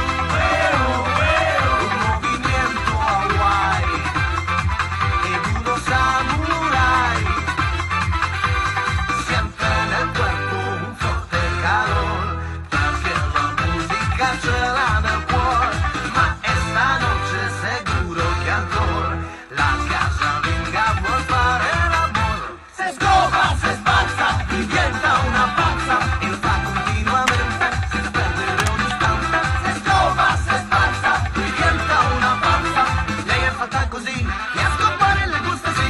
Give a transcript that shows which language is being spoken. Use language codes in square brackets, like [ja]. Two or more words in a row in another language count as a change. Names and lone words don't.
[it] Un movimento Hawaii ed uno samurai. Siempre nel cuerpo un forte calor, perché la musica c'era nel cuore, ma [es] esta noche [it] seguro che ancora la casalinga vuol fare l'amore. Se scopa, se spazza, diventa una pazza e lo fa continuamente senza perdere un istante. Se scopa, se spazza, diventa una pazza, lei è fatta così e a scopare [es] le gusta [it] sì.